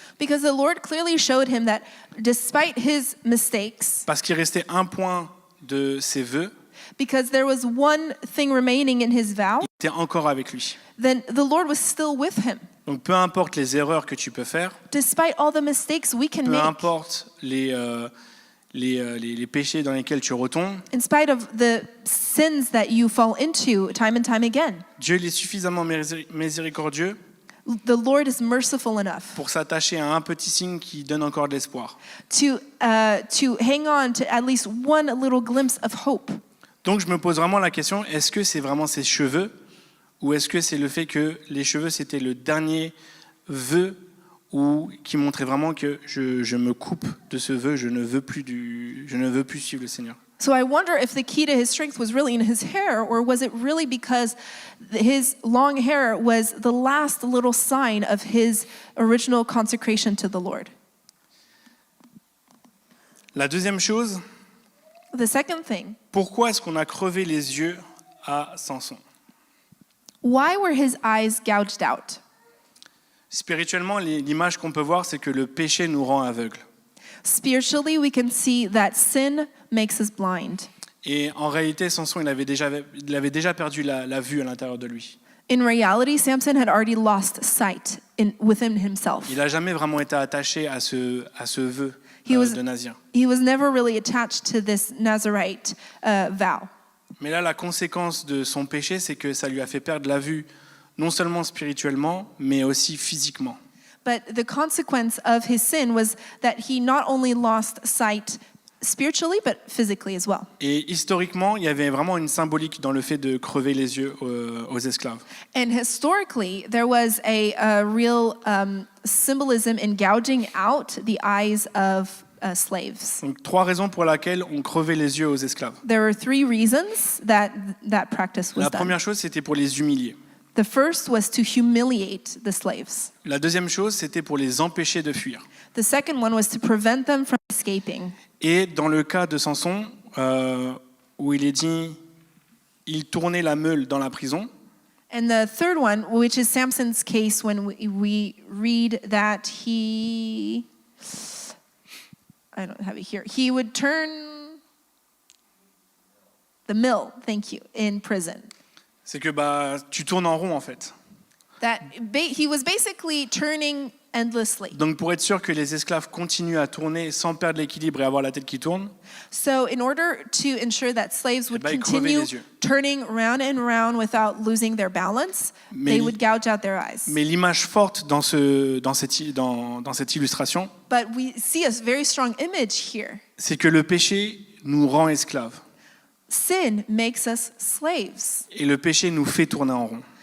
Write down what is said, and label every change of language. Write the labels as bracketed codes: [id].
[en] Because the Lord clearly showed him that despite his mistakes, [fr] parce qu'il restait un point de ses vœux, [en] because there was one thing remaining in his vow, [fr] il était encore avec lui. [en] then the Lord was still with him. [fr] Donc peu importe les erreurs que tu peux faire, [en] Despite all the mistakes we can [fr] peu [en] make, [fr] importe les péchés dans lesquels tu retombes, [en] in spite of the sins that you fall into time and time again, [fr] Dieu il est suffisamment miséricordieux [en] the Lord is merciful enough [fr] pour s'attacher à un petit signe qui donne encore de l'espoir. [en] to hang on to at least one little glimpse of hope. [fr] Donc je me pose vraiment la question, est-ce que c'est vraiment ses cheveux ou est-ce que c'est le fait que les cheveux c'était le dernier vœu ou qui montrait vraiment que je me coupe de ce vœu, je ne veux plus suivre le Seigneur. [en] So I wonder if the key to his strength was really in his hair, or was it really because his long hair was the last little sign of his original consecration to the Lord? [fr] La deuxième chose, [en] The second thing, [fr] pourquoi est-ce qu'on a crevé les yeux à Samson? [en] why were his eyes gouged out? [fr] Spirituellement, l'image qu'on peut voir, c'est que le péché nous rend aveugles. [en] Spiritually, we can see that sin makes us blind. [fr] Et en réalité, Samson, il avait déjà perdu la vue à l'intérieur de lui. [en] In reality, Samson had already lost sight within himself. [fr] Il n'a jamais vraiment été attaché à ce vœu de Nazir. [en] He was never really attached to this Nazirite vow. [fr] Mais là, la conséquence de son péché, c'est que ça lui a fait perdre la vue, non seulement spirituellement, mais aussi physiquement. [en] But the consequence of his sin was that he not only lost sight spiritually, but physically as well. [fr] Et historiquement, il y avait vraiment une symbolique dans le fait de crever les yeux aux esclaves. [en] And historically, there was a real symbolism in gouging out the eyes of slaves. [fr] Donc, 3 raisons pour lesquelles on crevait les yeux aux esclaves. [en] There were 3 reasons that practice was [fr] La [en] done. [fr] première chose, c'était pour les humilier. [en] The first was to humiliate the slaves. [fr] La deuxième chose, c'était pour les empêcher de fuir. [en] The second one was to prevent them from escaping. [fr] Et dans le cas de Samson, où il est dit, il tournait la meule dans la prison, [en] And the third one, which is Samson's case when we read that I don't have it here. He would turn the mill, thank you, in prison. [fr] c'est que tu tournes en rond en fait. [en] That he was basically turning endlessly. [fr] Donc pour être sûr que les esclaves continuent à tourner sans perdre l'équilibre et avoir la tête qui tourne, [en] So in order to ensure that slaves would [fr] ils crevaient [en] continue [fr] les yeux. [en] turning round and round without losing their balance, they would gouge out their eyes. [fr] mais l'image forte dans cette illustration, [en] But we see a very strong image here. [fr] c'est que le péché nous rend esclaves [en] Sin makes us slaves. [fr] et le péché nous fait tourner en rond.